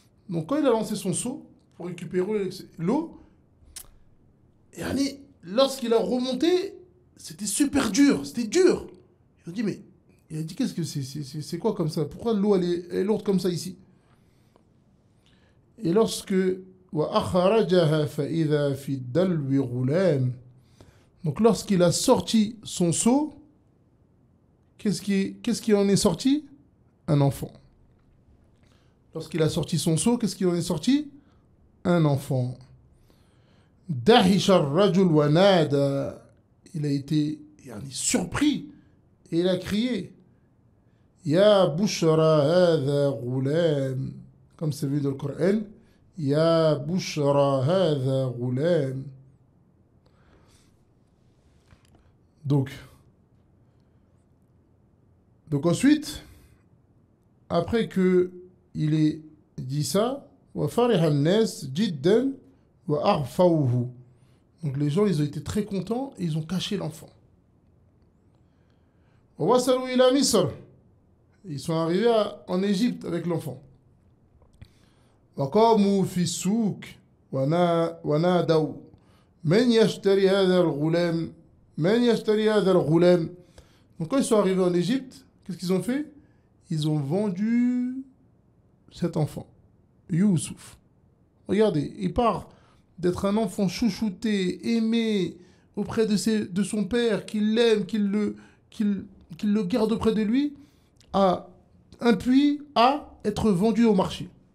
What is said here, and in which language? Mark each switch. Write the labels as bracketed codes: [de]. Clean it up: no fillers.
[fr] Donc quand il a lancé son seau pour récupérer l'eau, lorsqu'il a remonté, c'était super dur, c'était dur. Il a dit mais qu'est-ce que c'est quoi comme ça? Pourquoi l'eau elle est lourde comme ça ici? Et lorsque [ar] وأخرجها فإذا في الدلو غلام. [fr] Donc lorsqu'il a sorti son seau, qu'est-ce qui en est sorti? Un enfant. Lorsqu'il a sorti son seau, qu'est-ce qui en est sorti? Un enfant. [ar] دهش الرجل ونادى. [fr] Il a été surpris et il a crié [ar] يا بشرى هذا غلام. [fr] Comme c'est vu dans le Coran, [ar] يا بشرى هذا غلام. [fr] Donc ensuite, après que il ait dit ça, [ar] وفرح الناس جدا وأخفوه. [fr] Donc les gens, ils ont été très contents et ils ont caché l'enfant. [ar] ووصلوا إلى مصر. [fr] Ils sont arrivés en Égypte avec l'enfant. [ar] وقاموا في السوق ونادوا من يشتري هذا الغلام من يشتري هذا الغلام. [fr] Donc quand ils sont arrivés en Égypte, qu'est-ce qu'ils ont fait? Ils ont vendu cet enfant, Youssouf. Regardez, il part d'être un enfant chouchouté, aimé auprès de son père, qu'il l'aime, qu'il le garde auprès de lui, à un puits, à être vendu au marché.